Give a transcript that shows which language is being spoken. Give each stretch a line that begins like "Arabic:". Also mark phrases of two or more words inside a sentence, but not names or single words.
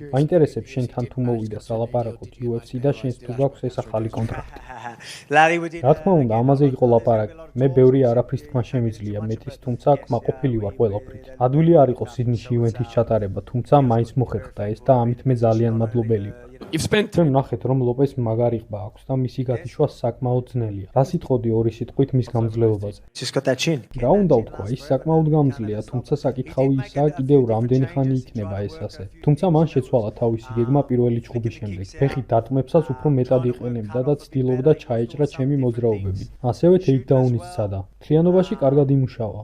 Georgian: მაინტერესებს შენთან თუ მოვიდა სალაპარაკოთ UFC და შენს თუ გაქვს ეს ახალი კონტრაქტი. რა თქმა უნდა, ამაზე იყო ლაპარაკი. მე ბევრი არაფრის თქმა შემიძლია მეტის, თუმცა კმაყოფილი ვარ ყველაფრით. ადვილი არ იყო სიდნიში ივენთის ჩატარება, თუმცა მაინც მოხერხდა ეს და ამით მე ძალიან მადლობელი ვარ.
English: You've spent
Georgian: ჩვენ ვნახეთ, რომ ლოპეს მაგარი ყბა აქვს და მისი გათიშვა საკმაოდ ძნელია. რა სიტყოდი ორი სიტყვით მის გამძლეობაზე?
English: Just got that chin.
Georgian: რა უნდა ვთქვა, ის საკმაოდ გამძლეა, თუმცა საკითხავი ისაა, კიდევ რამდენი ხანი იქნება ეს ასე. თუმცა მან შეცვალა თავისი გეგმა პირველი ჭუბის შემდეგ. ფეხით დარტყმებსაც უფრო მეტად იყენებდა და ცდილობდა ჩაეჭრა ჩემი მოძრაობები. ასევე ტეიქდაუნის სცადა. მთლიანობაში კარგად იმუშავა.